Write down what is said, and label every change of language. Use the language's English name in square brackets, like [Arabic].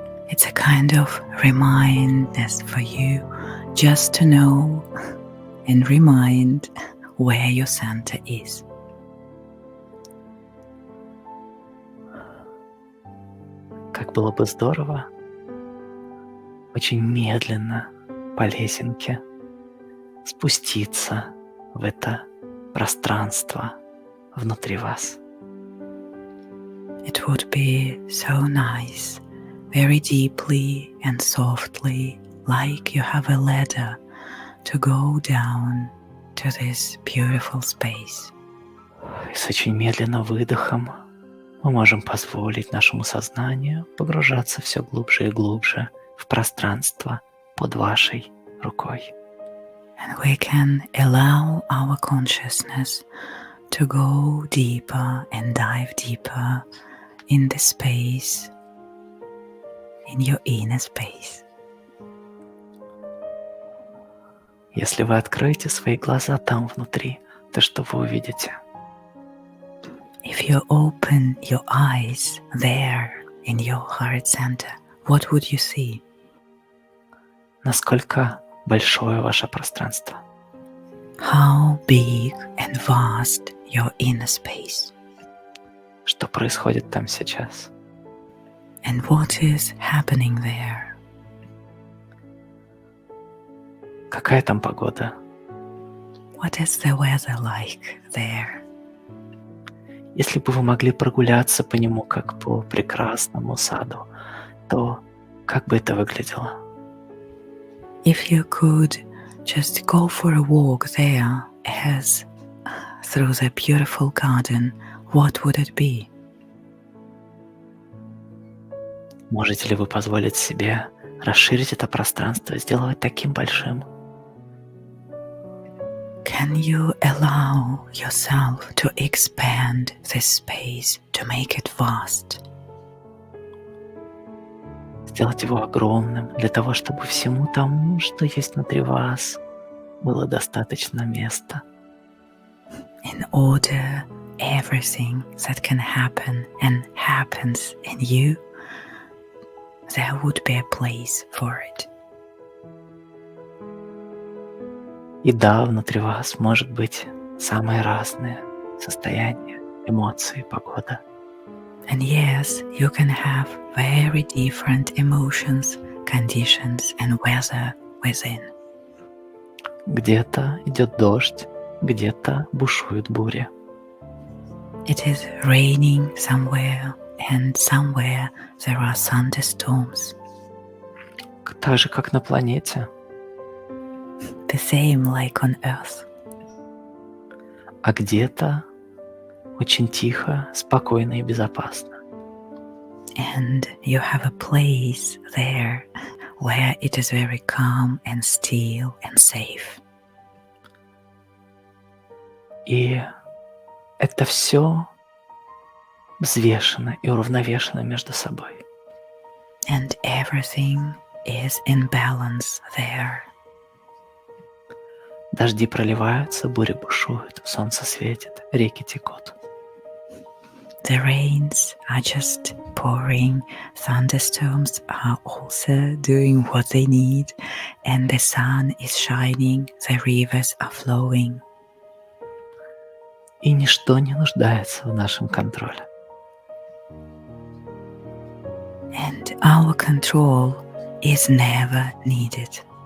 [English] It's a kind of remindness for you just to know and remind where your center is. [Russian] Как было бы здорово очень медленно по лесенке спуститься в это пространство внутри вас. [English] It would be so nice, very deeply and softly, like you have a ladder to go down to this beautiful space. [Russian] И с очень медленным выдохом мы можем позволить нашему сознанию погружаться все глубже и глубже в пространство под вашей рукой. [English] And we can allow our consciousness to go deeper and dive deeper in the space, in your inner space. [Russian] Если вы откроете свои глаза там внутри, то что вы увидите? [English] If you open your eyes there in your heart center, what would you see? [Russian] Насколько большое ваше пространство? [English] How big and vast your inner space. [Russian] Что происходит там сейчас? [English] And what is happening there? [Russian] Какая там погода? [English] What is the weather like there? [Russian] Если бы вы могли прогуляться по нему, как по прекрасному саду, то как бы это выглядело? [English] If you could just go for a walk there as through the beautiful garden, what would it be? [Russian] Можете ли вы позволить себе расширить это пространство, сделать таким большим? [English] Can you allow yourself to expand this space, to make it vast? [Russian] Сделать его огромным для того, чтобы всему тому, что есть внутри вас, было достаточно места. [English] In order everything that can happen and happens in you, there would be a place for it. [Russian] И да, внутри вас может быть самые разные состояния, эмоции, погода. [English] And yes, you can have very different emotions, conditions, and weather within. [Russian] Где-то идет дождь, где-то бушуют бури. [English] It is raining somewhere, and somewhere there are thunderstorms. [Russian] Так же, как на планете. [English] The same like on Earth. [Russian] А где-то очень тихо, спокойно и безопасно. [English] And you have a place there where it is very calm and still and safe. [Russian] И это все взвешено и уравновешено между собой. [English] And everything is in balance there. [Russian] Дожди проливаются, бури бушуют, солнце светит, реки текут. [English] The rains are just pouring, thunderstorms are also doing what they need, and the sun is shining, the rivers are flowing. [Russian] И ничто не нуждается в нашем контроле. [English] And our control is never needed.